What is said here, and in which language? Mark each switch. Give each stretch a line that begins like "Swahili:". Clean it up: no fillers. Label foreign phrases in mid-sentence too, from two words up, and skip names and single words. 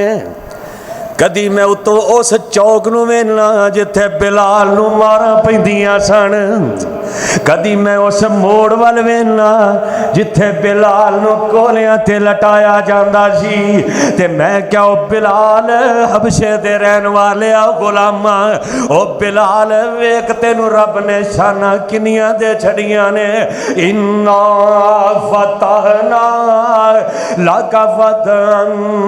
Punjabi: کدی میں اتوں اس چوک نوں ویکھنا جتھے بلال نوں ماراں پیندیاں سن، کدی میں اس موڑ ول ویکھنا جتھے بلال نوں کولیاں تے لٹایا جاندا سی. تے میں کیا او بلال حبشے دے رہن والے آ غلاما، او بلال ویکھ تینوں رب نے شاناں کنیاں دے چھڈیاں نے.
Arabic: إنا فتحنا لك فتحا